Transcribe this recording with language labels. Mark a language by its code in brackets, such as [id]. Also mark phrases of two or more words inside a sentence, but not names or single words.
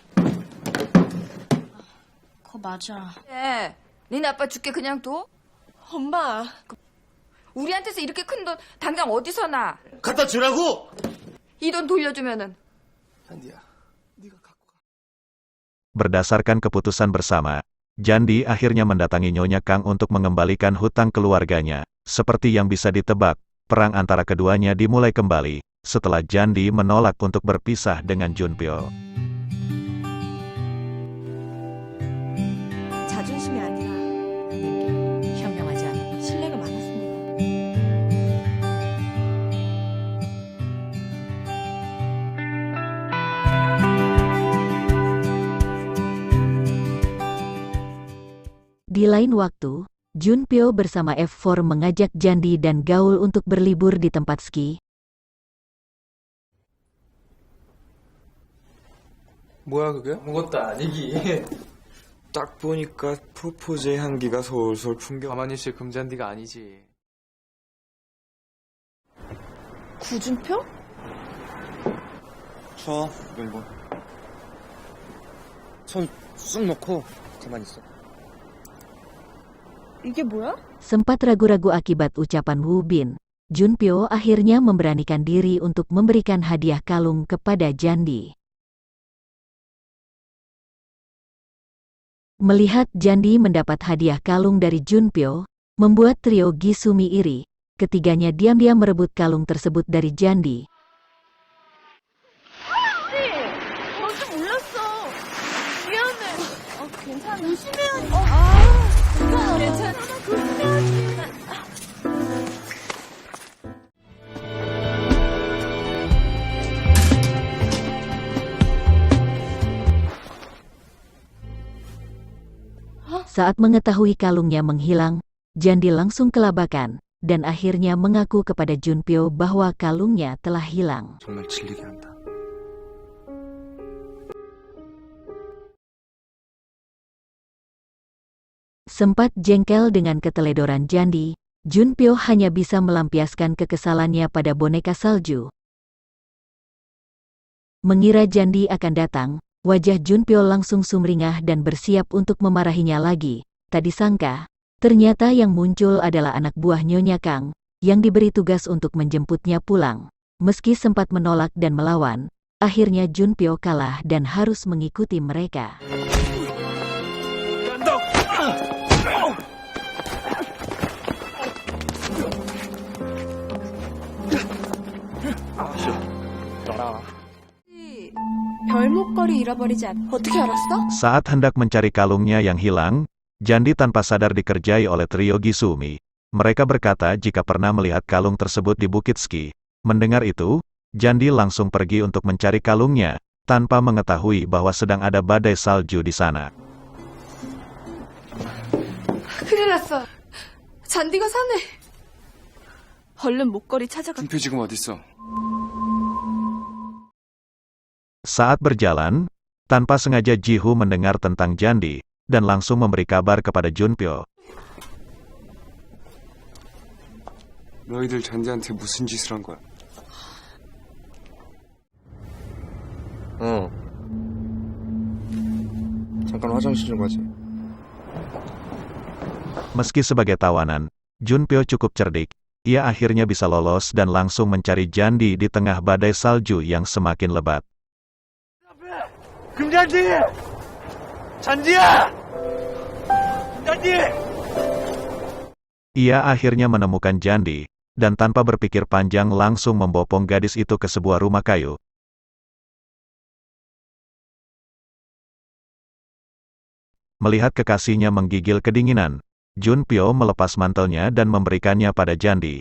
[ko] 그거 맞아. 네, 니네 아빠 죽게 그냥 둬? 엄마, 우리한테서 이렇게 큰 돈 당장 어디서 나? 갖다 주라고! 이 돈 돌려주면은 잔디야, 네가 갖고 가. [id] Berdasarkan keputusan bersama, Jandi akhirnya mendatangi Nyonya Kang untuk mengembalikan hutang keluarganya. Seperti yang bisa ditebak, perang antara keduanya dimulai kembali, setelah Jandi menolak untuk berpisah dengan Junpyo. [ko] 자존심이 아니라 현명하지 않아. 신뢰가 많았습니다. [id] Di lain waktu, Junpyo bersama F4 mengajak Jandi dan Gaul untuk berlibur di tempat ski. [ko] 뭐야 그게? 아무것도 아니기. 딱 보니까 프로포즈의 향기가 솔솔 풍겨. 가만히 있을 금잔디가 아니지. 구준표? 쳐, 이거. 손 쑥 놓고 가만히 있어. 이게 뭐야? [id] Sempat ragu-ragu akibat ucapan Woo Bin, Junpyo akhirnya memberanikan diri untuk memberikan hadiah kalung kepada Jandi. Melihat Jandi mendapat hadiah kalung dari Junpyo, membuat trio Gisumi iri. Ketiganya diam-diam merebut kalung tersebut dari Jandi. [ko] 넌좀 몰랐어. 미안해. 괜찮아. 조심해야지. 괜찮아. 조심해야지. [id] Saat mengetahui kalungnya menghilang, Jandi langsung kelabakan, dan akhirnya mengaku kepada Junpyo bahwa kalungnya telah hilang. [ko] 정말 질리게 한다. [id] Sempat jengkel dengan keteledoran Jandi, Junpyo hanya bisa melampiaskan kekesalannya pada boneka salju. Mengira Jandi akan datang, wajah Junpyo langsung sumringah dan bersiap untuk memarahinya lagi. Tak disangka, ternyata yang muncul adalah anak buah Nyonya Kang, yang diberi tugas untuk menjemputnya pulang. Meski sempat menolak dan melawan, akhirnya Junpyo kalah dan harus mengikuti mereka. [ko] 별목걸이 잃어버리지 않. 어떻게 알았어? [id] Saat hendak mencari kalungnya yang hilang, Jandi tanpa sadar dikerjai oleh trio Gisumi. Mereka berkata jika pernah melihat kalung tersebut di Bukit Ski. Mendengar itu, Jandi langsung pergi untuk mencari kalungnya, tanpa mengetahui bahwa sedang ada badai salju di sana. [ko] 큰일 났어. 잔디가 사네. 얼른 목걸이 찾아가. 준표 지금 어딨어? [id] Saat berjalan, tanpa sengaja Ji-Hoo mendengar tentang Jandi, dan langsung memberi kabar kepada Junpyo. [ko] 너희들 잔디한테 무슨 짓을 한 거야? 잠깐 화장실 좀 가지. [id] Meski sebagai tawanan, Junpyo cukup cerdik. Ia akhirnya bisa lolos dan langsung mencari Jandi di tengah badai salju yang semakin lebat. [ko] 금잔디! 잔디야! 금잔디! [id] Ia akhirnya menemukan Jandi, dan tanpa berpikir panjang langsung membopong gadis itu ke sebuah rumah kayu. Melihat kekasihnya menggigil kedinginan, Junpyo melepas mantelnya dan memberikannya pada Jandi.